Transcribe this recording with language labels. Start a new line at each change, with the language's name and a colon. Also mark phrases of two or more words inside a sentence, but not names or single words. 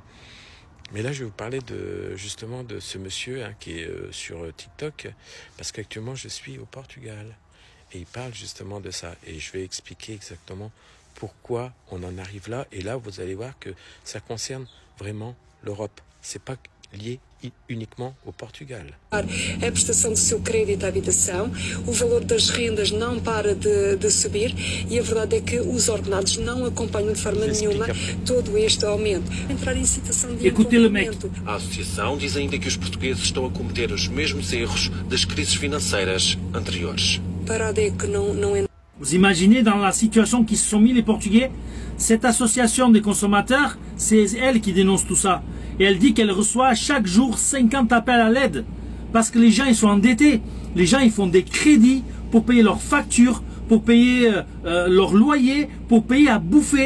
French: Mais là, je vais vous parler justement de ce monsieur qui est sur TikTok, parce qu'actuellement, je suis au Portugal. Et il parle justement de ça. Et je vais expliquer exactement pourquoi on en arrive là. Et là, vous allez voir que ça concerne vraiment l'Europe. C'est pas lié uniquement au Portugal.
Portuguese: A prestação do seu crédito à habitação, o valor das rendas não para de subir e a verdade é que os ordenados não acompanham de forma nenhuma todo este aumento. Entrar em situação de incumprimento. A associação diz ainda que os portugueses estão a cometer os mesmos erros das crises financeiras anteriores. Parada é que não é.
French: Vous imaginez dans la situation qui se sont mis les Portugais, cette association des consommateurs, c'est elle qui dénonce tout ça. Et elle dit qu'elle reçoit chaque jour 50 appels à l'aide. Parce que les gens, ils sont endettés. Les gens, ils font des crédits pour payer leurs factures, pour payer leur loyer, pour payer à bouffer.